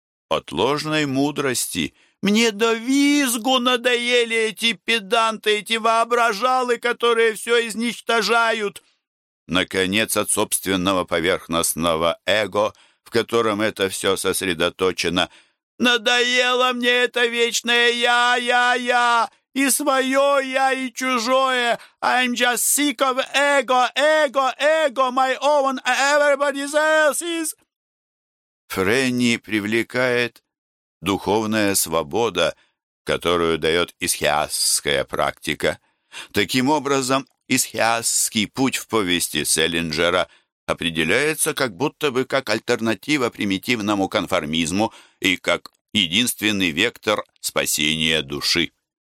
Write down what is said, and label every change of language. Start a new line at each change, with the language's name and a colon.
Russian: От ложной мудрости: «Мне до визгу надоели эти педанты, эти воображалы, которые все изничтожают!» Наконец, от собственного поверхностного эго, в котором это все сосредоточено: «Надоело мне это вечное я-я-я! И свое я, и чужое!
English: I'm just sick of ego, ego, ego, my own, everybody else's!»
Russian: Френни привлекает духовная свобода, которую дает исхиасская практика. Таким образом, исхиасский путь в повести Селлинджера определяется как будто бы как альтернатива примитивному конформизму и как единственный вектор спасения души.